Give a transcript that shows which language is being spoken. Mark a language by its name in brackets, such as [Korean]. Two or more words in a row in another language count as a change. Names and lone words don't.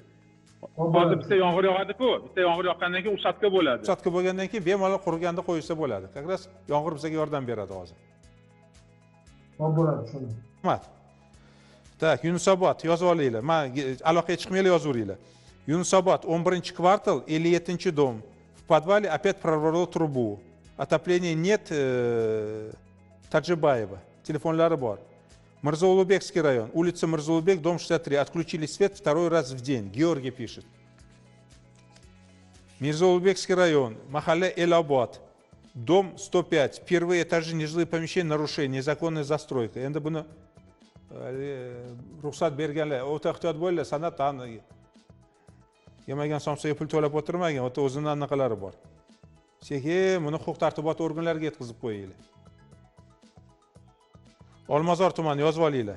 [Uzbek] Hozir bitta yomg'ir yog'adi-ku, bitta yomg'ir yoqqandan keyin usatka bo'ladi. Usatka bo'lgandan keyin bemalol qurganda qo'ysa bo'ladi. Qaqras yomg'ir bizga yordam beradi hozir. Bo'ladi, shuni. Rahmat. Tak, Yunusobod yozib olinglar. Men aloqaga chiqmanglar, yozaveringlar. Yunusobod 11-kvartal 57-дом. [Russian] В подвале опять прорвало трубу. Отопления нет. Таджибаева. [Uzbek] Телефонлары бор. [Russian] Мирзаулубекский район. Улица Мирзаулубек, дом 63. Отключили свет второй раз в день. Георгий пишет. Мирзаулубекский район. Махалля Элабад. Дом 105. Первые этажи нежилые помещения. Нарушение. Незаконная застройка. [Uzbek] Endi buni ruxsat berganlar, o'ta ehtiyot bo'linglar, san'at ta'ni yemagan somsaga pul to'lab o'tirmagan, o'ta o'zining anaqalari bor. Sekin buni huquq tartibot organlariga yetkazib qo'yinglar. Olmazor tumani yozib olinglar.